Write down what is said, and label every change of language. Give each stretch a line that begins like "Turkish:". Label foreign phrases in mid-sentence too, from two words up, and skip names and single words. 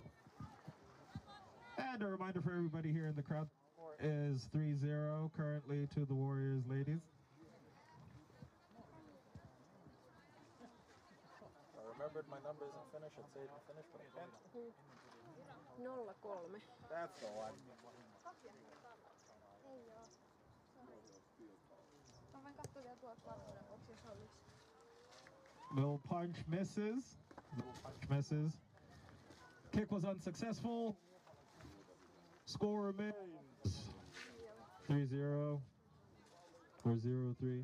English: And a reminder for everybody here in the crowd is 3-0 currently to the Warriors ladies. I remembered my numbers in Finnish, I'd say it in Finnish, but I can't. 0-3. That's the one.
Finnish: Ei oo. Mä voin katsoa vielä tuolta varmuuden vuoksi, jos olis.
English: Little punch misses. Little punch misses. Kick was unsuccessful. Score remains 3-0 or 0-3.